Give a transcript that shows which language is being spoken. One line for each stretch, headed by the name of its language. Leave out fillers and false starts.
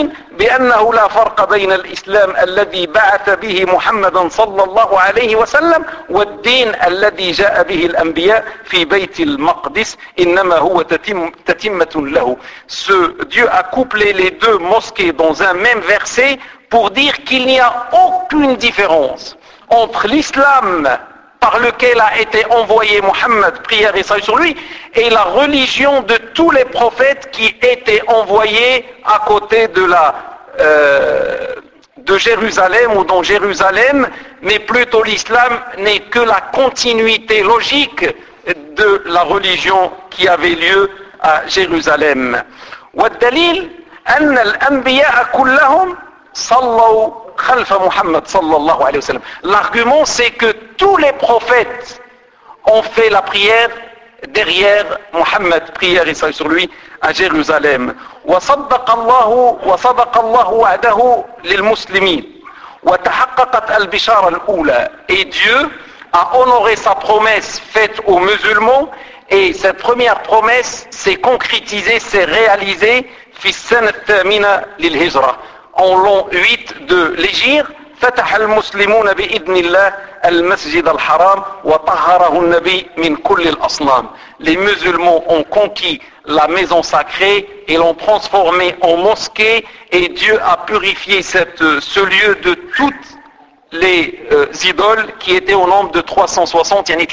Arabic: بأنه لا فرق بين الإسلام الذي بعث به محمد صلى الله عليه وسلم والدين الذي جاء به الأنبياء في بيت المقدس إنما هو تتمة له.
French: Ce Dieu a couplé les deux mosquées dans un même verset pour dire qu'il n'y a aucune différence entre l'islam par lequel a été envoyé Mohammed, prière et salut sur lui, et la religion de tous les prophètes qui étaient envoyés à côté de la de Jérusalem ou dans Jérusalem, mais plutôt l'islam n'est que la continuité logique de la religion qui avait lieu à Jérusalem.
Arabic: والدليل أن الأنبياء كلهم صلوا خلف محمد صلى الله عليه وسلم.
French: L'argument, c'est que tous les prophètes ont fait la prière derrière Mohammed, prière et salut sur lui, à Jérusalem. Et Dieu a honoré sa promesse faite aux musulmans, et cette première promesse s'est concrétisée, s'est réalisée
Arabic: fi sanat thamina lil hijra,
French: en l'an 8 de l'Hégire.
Arabic: فتح المسلمون بإذن الله المسجد الحرام وطهره النبي من كل الأصنام.
French: Les musulmans ont conquis la maison sacrée et l'ont transformée en mosquée, et Dieu a purifié ce lieu de toutes les idoles qui étaient au nombre de 360.